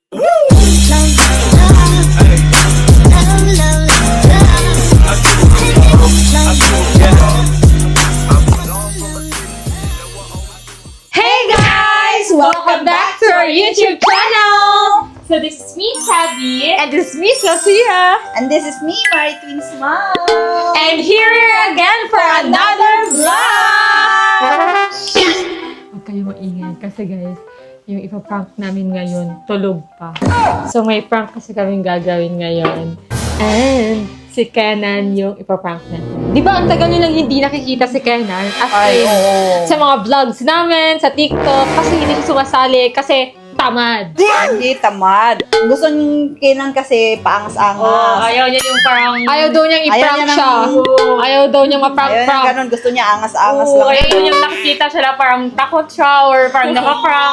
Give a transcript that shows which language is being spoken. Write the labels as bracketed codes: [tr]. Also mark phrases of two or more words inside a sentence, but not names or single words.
[en] Hey guys! Welcome back to our YouTube channel! So this is me, Tabby. And this is me, Sophia. And this is me, Mari Twins Mom. And here we are again for another vlog! [tl] Huwag kayo maingay kasi guys, yung ipaprank namin ngayon, tulog pa. So may prank kasi kaming gagawin ngayon. And si Kenan yung ipaprank natin. Di ba ang tagal nyo nang hindi nakikita si Kenan? As in, sa mga vlogs namin, sa TikTok, kasi hindi siya sumasali, kasi tamad. Hindi tamad. Gusto niyong Kenan kasi paangas-angas. Ayaw niya yung parang... Ayaw daw niyang Ayaw i-prank niya siya. Ayaw daw niyang Ayun, ma-prank-prank. ganun. Gusto niya angas-angas Oo, lang. ayaw niyang nakikita siya na parang takot siya or parang nakaprank.